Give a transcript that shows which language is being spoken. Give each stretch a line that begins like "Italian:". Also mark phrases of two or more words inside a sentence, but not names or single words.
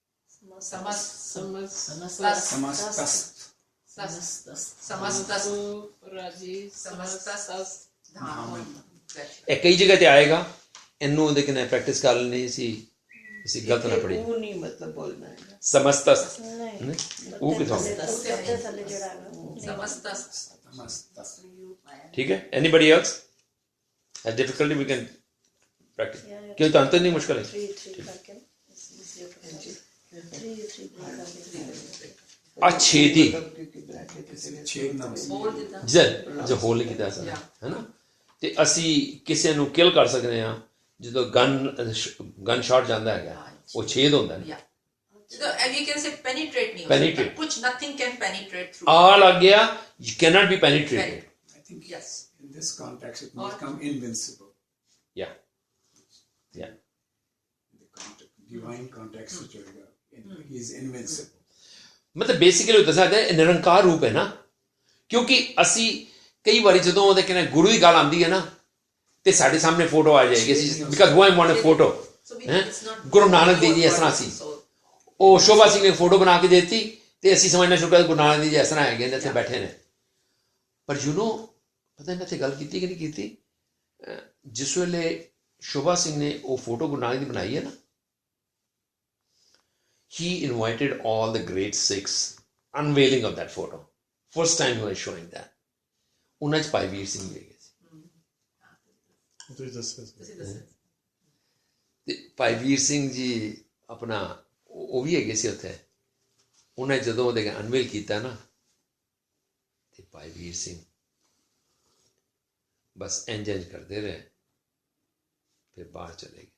Sanskrit: Samastast. Samastast.
Punjabi: पराजी
Sanskrit: Samastast dhamam.
Punjabi: ਇਹ ਕਈ ਜਗ੍ਹਾ ਤੇ ਆਏਗਾ, ਇਹਨੂੰ ਉਹਦੇ ਕਿਨੇ ਪ੍ਰੈਕਟਿਸ ਕਰ ਲੈਣੀ ਸੀ, ਅਸੀਂ ਗਲਤ ਨਾ ਪੜੀ। ਉਹ ਨਹੀਂ ਮਤਲਬ ਬੋਲਣਾ ਹੈ
Sanskrit: ਸਮਸਤਸਤ
Punjabi: ਨਹੀਂ ਉਹ ਕਿਥੋਂ? ਉੱਤੇ ਥੱਲੇ ਜਿਹੜਾ ਹੈਗਾ
Sanskrit: Samastast. Samastas.
Punjabi: ਠੀਕ ਹੈ।
English: Anybody else has difficulty? We can practice.
Punjabi: ਕਿਉਂ ਤੁਹਾਨੂੰ ਤਾਂ ਨਹੀਂ ਮੁਸ਼ਕਲ ਹੈ? 3 ਕਰਕੇ 3 ਛੇਤੀ
Sanskrit: Chednam.
English: Hold it down.
Punjabi: ਜੇ ਹੋਲ ਨਹੀਂ ਕੀਤਾ ਅਸਾਂ ਹੈ ਨਾ, ਤੇ ਅਸੀਂ ਕਿਸੇ ਨੂੰ ਕਿਲ ਕਰ ਸਕਦੇ ਹਾਂ ਜਦੋਂ
English: gun shot
Punjabi: ਜਾਂਦਾ ਹੈਗਾ, ਉਹ ਛੇਦ ਹੁੰਦਾ ਹੈ।
English: Yeah. So, and you can say penetrate
Hindi: नहीं हो
English: Penetrate.
Hindi: सकता. कुछ
English: nothing can penetrate through.
Punjabi: ਆ ਲੱਗ ਗਿਆ,
English: you cannot be penetrated. I think Yes. in this context it may become invincible. Yeah. Yeah. In the divine context, which he is invincible.
Punjabi: ਮਤਲਬ ਬੇਸਿਕਲੀ ਦੱਸਿਆ ਜਾਂਦਾ ਇਹ ਨਿਰੰਕਾਰ ਰੂਪ ਹੈ ਨਾ, ਕਿਉਂਕਿ ਅਸੀਂ ਕਈ ਵਾਰੀ ਜਦੋਂ ਉਹਦੇ ਕਹਿੰਦੇ ਗੁਰੂ ਦੀ ਗੱਲ ਆਉਂਦੀ ਹੈ ਨਾ, ਤੇ ਸਾਡੇ ਸਾਹਮਣੇ ਫੋਟੋ ਆ ਜਾਏਗੀ, ਅਸੀਂ
English: because we want a photo. So we it's not
Punjabi: ਗੁਰੂ ਨਾਨਕ ਦੇਵ ਜੀ ਇਸ ਤਰ੍ਹਾਂ ਸੀ,
English: So,
Punjabi: ਉਹ ਸ਼ੋਭਾ ਸਿੰਘ ਨੇ ਫੋਟੋ ਬਣਾ ਕੇ ਦੇ ਦਿੱਤੀ, ਤੇ ਅਸੀਂ ਸਮਝਣਾ ਸ਼ੁਰੂ ਕਰ ਗੁਰੂ ਨਾਨਕ ਦੇਵ ਜੀ ਇਸ ਤਰ੍ਹਾਂ ਹੈਗੇ ਨੇ, ਇੱਥੇ ਬੈਠੇ ਨੇ। ਪਰ ਪਤਾ ਨਹੀਂ ਇੱਥੇ ਗੱਲ ਕੀਤੀ ਕਿ ਨਹੀਂ ਕੀਤੀ, ਜਿਸ ਵੇਲੇ ਸ਼ੋਭਾ ਸਿੰਘ ਨੇ ਉਹ ਫੋਟੋ ਗੁਰੂ ਨਾਨਕ ਦੀ ਬਣਾਈ ਹੈ ਨਾ,
English: he invited all the great Sikhs, unveiling of that photo. First time he was showing that.
Punjabi: ਉਹਨਾਂ 'ਚ ਭਾਈ ਵੀਰ ਸਿੰਘ ਵੀ ਹੈਗੇ ਸੀ, ਤੁਸੀਂ ਦੱਸੋ। ਤੇ ਭਾਈ ਵੀਰ ਸਿੰਘ ਜੀ ਆਪਣਾ ਉਹ ਵੀ ਹੈਗੇ ਸੀ ਉੱਥੇ। ਉਹਨੇ ਜਦੋਂ ਉਹਦੇ ਅਨਵੇਲ ਕੀਤਾ ਨਾ, ਤੇ ਭਾਈ ਵੀਰ ਸਿੰਘ ਬਸ ਇੰਜ ਕਰਦੇ ਰਹੇ, ਫਿਰ ਬਾਹਰ ਚਲੇ ਗਏ।